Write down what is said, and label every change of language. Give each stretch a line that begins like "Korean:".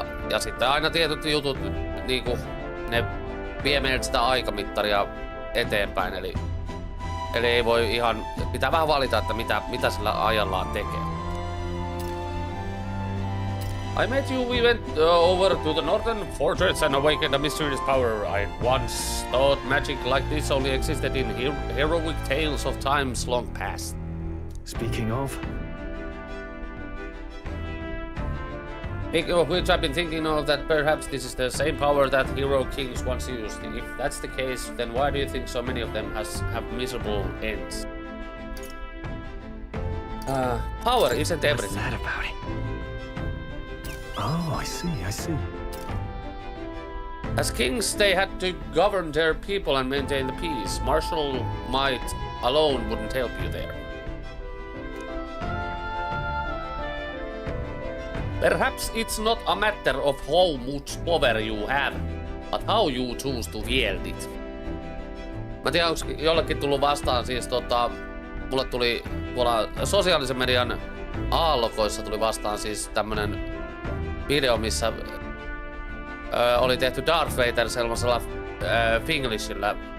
Finnish: Ja sitten aina tietyt jutut, niinku, ne vie meiltä sitä aikamittaria eteenpäin, Eli ei voi ihan... Pitää vähän valita, että mitä sillä ajallaan tekee.
English: I met you, we went over to the northern fortress and awakened a mysterious power. I once thought magic like this only existed in heroic tales of times long past. Speaking of... Which I've been thinking of that perhaps this is the same power that hero kings once used. If that's the case, then why do you think so many of them have miserable ends? Power isn't everything. What's that about it? Oh, I see. As kings, they had to govern their people and maintain the peace. Martial might alone wouldn't help you there. Perhaps it's not a matter of how much power you have, but how you choose to wield it.
Finnish: Mä tiedän, onko jollekin tullut vastaan siis mulle tuli tuolla sosiaalisen median aallokoissa tuli vastaan siis tämmönen video, missä oli tehty Darth Vader sellaisella Finglishillä.